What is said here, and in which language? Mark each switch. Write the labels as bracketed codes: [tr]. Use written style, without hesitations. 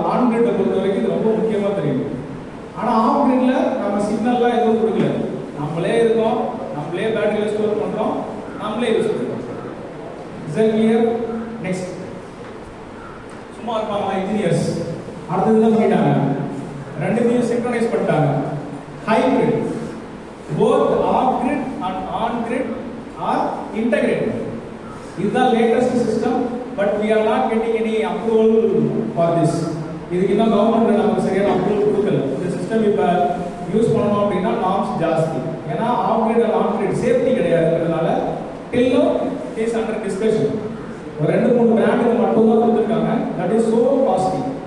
[ta] On grid பொறுத்த வரைக்கும் இது ரொம்ப முக்கியமா தெரியும். ஆனா ஆஃப் கிரிட்ல நம்ம சிக்னல்லாம் எதுவும் கொடுக்கல, நம்மளே இருக்கோம், நம்மளே பேட்டரியில ஸ்டோர் பண்றோம், நம்மளே யூஸ் பண்றோம். Is it clear? நெக்ஸ்ட், சும்மா இருப்பாங்க இன்ஜினியர்ஸ், அடுத்தது தான் பண்ணிட்டாங்க, ரெண்டுத்தையும் சிங்க்ரோனைஸ் பண்ணிட்டாங்க. Hybrid, both of grid and on grid R integrated. இதுதான் latest system. [en] But we are not getting any approval for this. [ta] இதுக்கு இன்னும் கவர்மெண்ட் நமக்கு சரியான அப்ரூவல் கொடுக்கல. இந்த சிஸ்டம் இப்ப யூஸ் பண்ணணும் அப்படின்னா நார்ம்ஸ் ஜாஸ்தி. ஏன்னா of grid and on grid safety கிடையாதுன்றதுனால [en] till now it is under discussion. [ta] ஒரு 2-3 பிராண்டுக்கு மட்டும் தான் கொடுத்திருக்காங்க. [en] That is so costly.